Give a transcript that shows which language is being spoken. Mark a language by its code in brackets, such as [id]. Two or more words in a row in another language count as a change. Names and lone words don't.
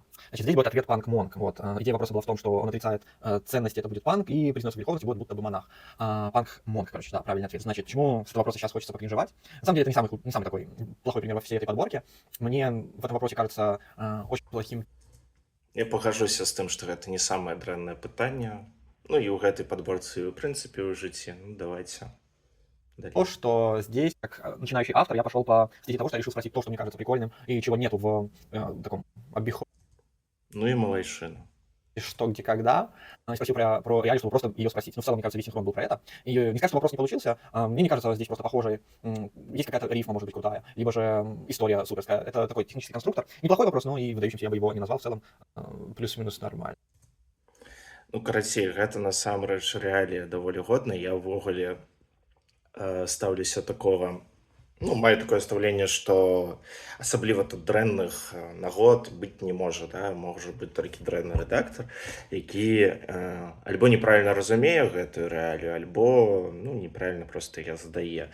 [ru] Значит, здесь будет ответ панк-монк. Вот. Идея вопроса была в том, что он отрицает ценности, это будет панк, и признается греховности будет будто бы монах. Панк-монк, короче, да, правильный ответ. Значит, почему с этого вопроса сейчас хочется покринжевать? На самом деле, это не самый такой плохой пример во всей этой подборке. Мне в этом вопросе кажется очень плохим. [be] Я пагажуся з тым, што гэта не самае дрэннае пытанне. Ну і ў гэтай падборцы, і ў прынцыпе, ў жыцці. [ru] Ну, давайте. То, что здесь, как начинающий автор, я пошел по стезе того, что я решил спросить то, что мне кажется прикольным, и чего нету в таком обиходе. Ну и малайшина. Что, где, когда. Спросил про реалию, чтобы просто ее спросить. Ну, в целом, мне кажется, весь синхрон был про это. И не скажу, что вопрос не получился. Мне не кажется, здесь просто похожий. Есть какая-то рифма, может быть, крутая, либо же история суперская. Это такой технический конструктор. Неплохой вопрос, но и выдающимся я бы его не назвал. В целом, плюс-минус нормально. [be] Ну, карацей, гэта насамрэч рэалія даволі годная. Я ўвогуле стаўлюся такого... Ну, маю такое стаўленне, што асабліва тут дрэнных нагод быць не можа, да? Можа быць толькі дрэнны рэдактар, які альбо неправільна разумее гэтую рэалію, альбо ну, неправільна проста яе задае.